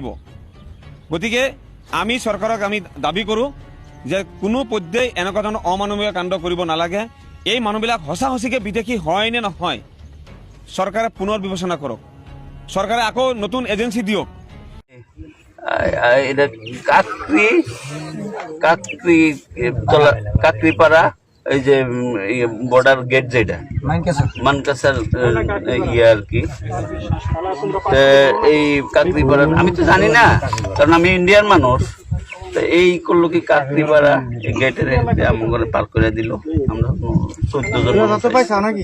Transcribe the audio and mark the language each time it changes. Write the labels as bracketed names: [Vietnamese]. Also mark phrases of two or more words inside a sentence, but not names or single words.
[Assamese] গতিকে আমি চৰকাৰক আমি দাবী কৰোঁ যে কোনো পৰ্যায়ে এনেকুৱা ধৰণৰ অমানৱীয় কাণ্ড কৰিব নালাগে। এই মানুহবিলাক সঁচা সঁচিকৈ বিদেশী হয় নে নহয় চৰকাৰে পুনৰ বিবেচনা কৰক, চৰকাৰে আকৌ নতুন এজেঞ্চি দিয়ক। [Bangla] এটা কাকরিপাড়া এই যে বর্ডার গেট যেটা মানকাসার ইয়ে আর কি, এই কাকরিপাড়া আমি তো জানি না কারণ আমি ইন্ডিয়ান মানুষ, তো এই করলো কি কাকরিপাড়া গেটের আমার পার করে দিল, আমরা 14 জন নাকি।